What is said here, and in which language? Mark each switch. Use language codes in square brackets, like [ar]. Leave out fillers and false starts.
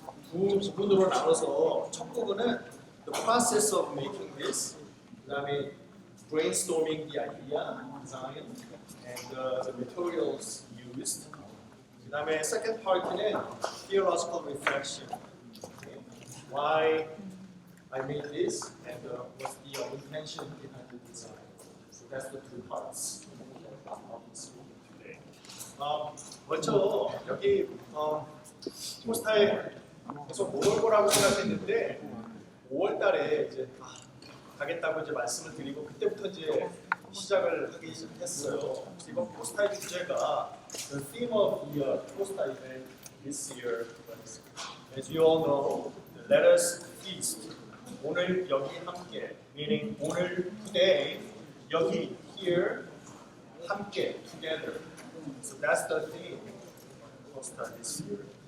[ko] 두 부분으로 나눠서 첫 부분은 [en] the process of making this, [ko] 그다음에 [en] brainstorming the idea, design, and the materials used. [ko] 그다음에 [en] second part는 theological reflection. Okay. Why I made this and what's the intention behind the design. So that's the two parts of this today. [ko] 먼저 여기 코스타에 계속 못 올 거라고 생각했는데 5월달에 이제 가겠다고 이제 말씀을 드리고 그때부터 이제 시작을 하기 시작했어요. 이번 코스타의 주제가 [en] the theme of the KOSTA event this year was, as you all know, let us feast. [ko] 오늘 여기 함께, meaning 오늘 today 여기 here 함께 together. [en] So that's the theme of KOSTA this year.